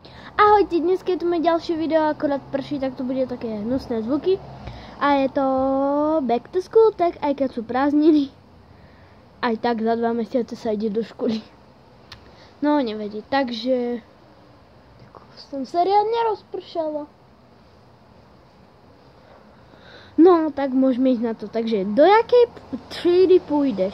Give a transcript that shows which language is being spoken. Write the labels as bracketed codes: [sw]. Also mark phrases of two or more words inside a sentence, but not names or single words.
[sk] Ahojte, dnes je tu moje ďalšie video, akorát prší, tak to bude také hnusné zvuky. A je to [en] back to school, [sk] tak aj keď sú prázdniny, aj tak za 2 mesiace sa ide do školy. No, nevadí, takže som sa riadne rozpršala. No, tak môžeme ísť na to. Takže, do jakej třídy pôjdeš?